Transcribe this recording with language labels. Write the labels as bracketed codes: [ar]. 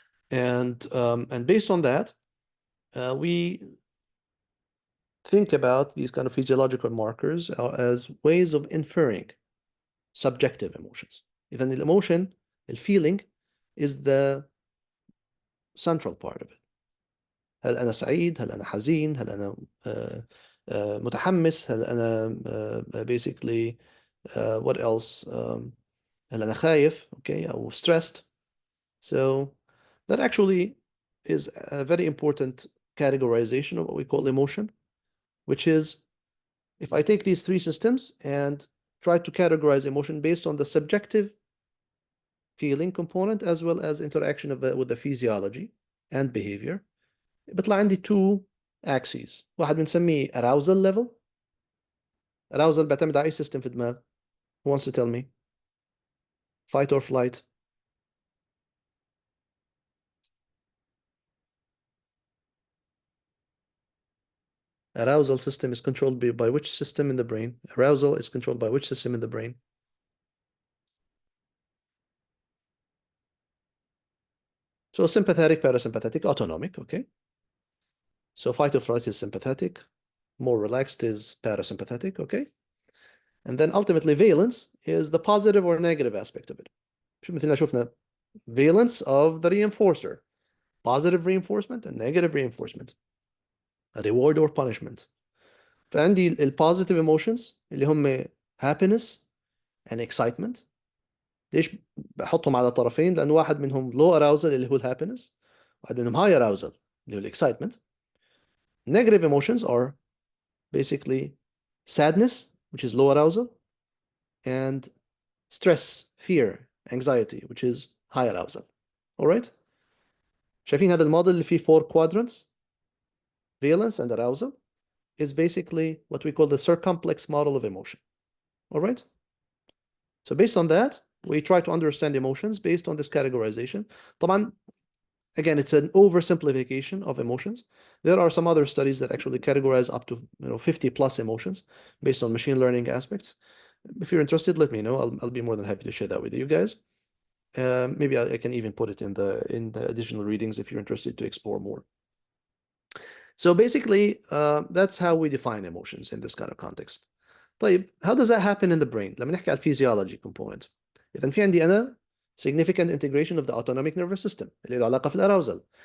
[en] And based on that, we think about these kind of physiological markers as ways of inferring subjective emotions. Even the emotion, the feeling, is the central part of it. [ar] هل أنا سعيد؟ هل أنا حزين؟ هل أنا متحمس؟ هل أنا [en] basically what else? [ar] هل أنا خايف؟ Okay, أو stressed. [en] So that actually is a very important categorization of what we call emotion, which is if I take these three systems and try to categorize emotion based on the subjective feeling component as well as interaction with the physiology and behavior, [ar] بيطلع عندي [en] two axes. [ar] واحد بنسميه arousal level. arousal بيعتمد على أي system في الدماغ. [en] Who wants to tell me? Fight or flight? Arousal system is controlled by which system in the brain? Arousal is controlled by which system in the brain? So sympathetic, parasympathetic, autonomic, okay? So fight or flight is sympathetic, more relaxed is parasympathetic, okay? And then ultimately valence is the positive or negative aspect of it. [ar] شو مثل ما شفنا [en] valence of the reinforcer, positive reinforcement and negative reinforcement, a reward or punishment. فعندي positive emotions [ar] اللي هم [en] happiness and excitement. [ar] ليش بحطهم على طرفين؟ لأن واحد منهم low arousal اللي هو happiness، واحد منهم high arousal اللي هو excitement. [en] Negative emotions are basically sadness, which is low arousal, and stress, fear, anxiety, which is high arousal. All right? [ar] شايفين هذا الموديل اللي فيه [en] four quadrants? Valence and arousal is basically what we call the circumplex model of emotion. All right? So based on that, we try to understand emotions based on this categorization. [ar] طبعا, [en] again, it's an oversimplification of emotions. There are some other studies that actually categorize up to 50 plus emotions based on machine learning aspects. If you're interested, let me know. I'll be more than happy to share that with you guys. Maybe I can even put it in the additional readings if you're interested to explore more. So basically, that's how we define emotions in this kind of context. [ar] طيب, [en] how does that happen in the brain? [ar] لما نحكي على physiology component. إذا في عندي أنا [en] significant integration of the autonomic nervous system [ar] اللي له علاقة في الأراوزل.